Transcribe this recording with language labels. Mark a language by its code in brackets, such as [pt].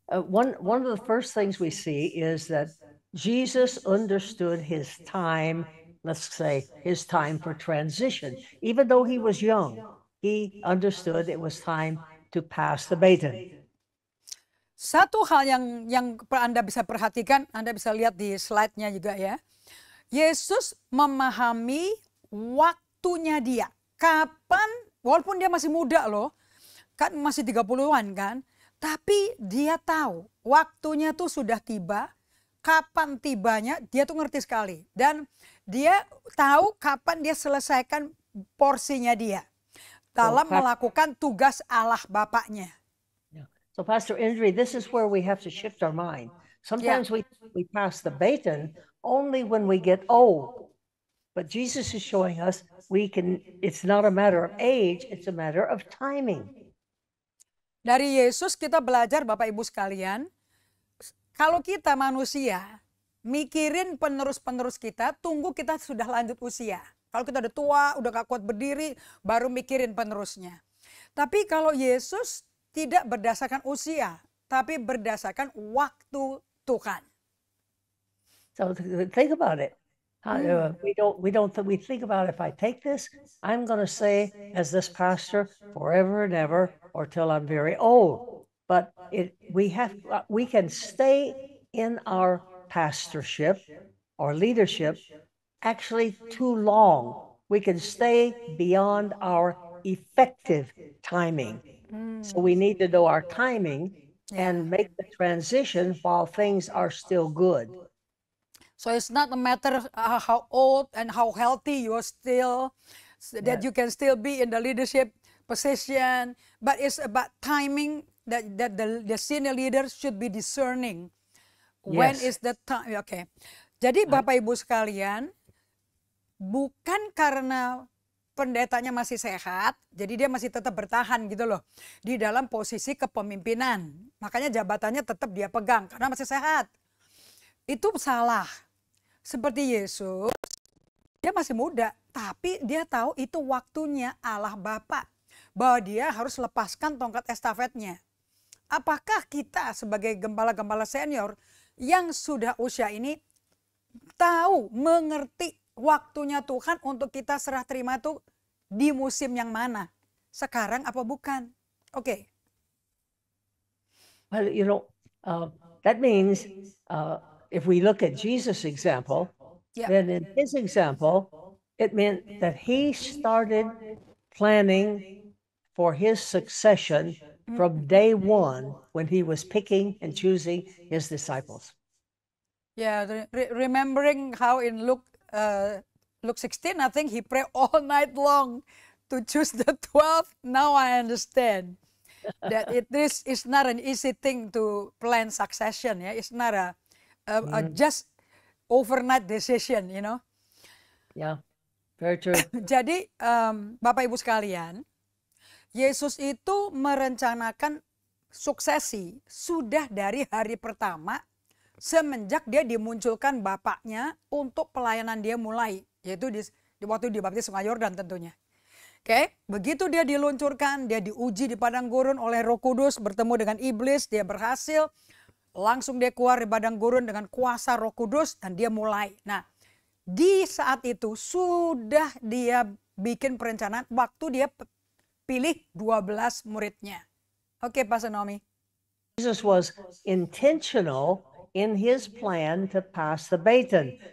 [en] One of the first things we see is that Jesus understood his time, let's say his time for transition. Even though he was young, he understood it was time to pass the baton. [id] Satu hal yang Anda bisa perhatikan, Anda bisa lihat di slide-nya juga ya. Yesus memahami waktunya dia. Kapan, walaupun dia masih muda loh, kan masih 30-an kan, tapi dia tahu waktunya tuh sudah tiba, kapan tibanya dia tuh ngerti sekali. Dan dia tahu kapan dia selesaikan porsinya dia dalam melakukan tugas Allah Bapaknya. [en] So Pastor Indri, this is where we have to shift our mind. Sometimes we pass the baton only when we get old. But Jesus is showing us it's not a matter of age, it's a matter of timing. [id] Dari Yesus kita belajar Bapak Ibu sekalian, kalau kita manusia mikirin penerus-penerus kita, tunggu kita sudah lanjut usia. Kalau kita udah tua, udah gak kuat berdiri, baru mikirin penerusnya. Tapi kalau Yesus tidak berdasarkan usia, tapi berdasarkan waktu Tuhan. [en] So think about it. We think about if I take this, I'm going to say as this pastor forever and ever, or till I'm very old. But we can stay in our pastorship or leadership actually too long. We can stay beyond our effective timing. So we need to know our timing and make the transition while things are still good. So it's not a matter how old and how healthy you are still, that you can still be in the leadership position, but it's about timing that the senior leaders should be discerning. When is the time? Okay. [id] Jadi Bapak Ibu sekalian, bukan karena pendetanya masih sehat, jadi dia masih tetap bertahan gitu loh di dalam posisi kepemimpinan. Makanya jabatannya tetap dia pegang karena masih sehat. Itu salah. Seperti Yesus, dia masih muda, tapi dia tahu itu waktunya Allah Bapa, bahwa dia harus lepaskan tongkat estafetnya. Apakah kita sebagai gembala-gembala senior yang sudah usia ini tahu, mengerti waktunya Tuhan untuk kita serah terima itu di musim yang mana? Sekarang apa bukan? Oke. [en] Well, that means if we look at Jesus' example, then in his example, it meant that he started planning for his succession from day one when he was picking and choosing his disciples. Yeah, remembering how in Luke 16, I think he prayed all night long to choose the 12. Now I understand that this is not an easy thing to plan succession. Yeah, it's not a just overnight decision, you know. Yeah, very true. [id] Jadi Bapak Ibu sekalian, Yesus itu merencanakan suksesi sudah dari hari pertama semenjak dia dimunculkan Bapaknya untuk pelayanan dia mulai, yaitu di waktu dibaptis Sungai Yordan tentunya. Oke, begitu dia diluncurkan, dia diuji di padang gurun oleh Roh Kudus, bertemu dengan iblis, dia berhasil. Langsung dia keluar di padang gurun dengan kuasa Roh Kudus dan dia mulai. Nah, di saat itu sudah dia bikin perencanaan waktu dia pilih 12 muridnya. Oke, Pastor Naomi. [en] Jesus was intentional in his plan to pass the baton.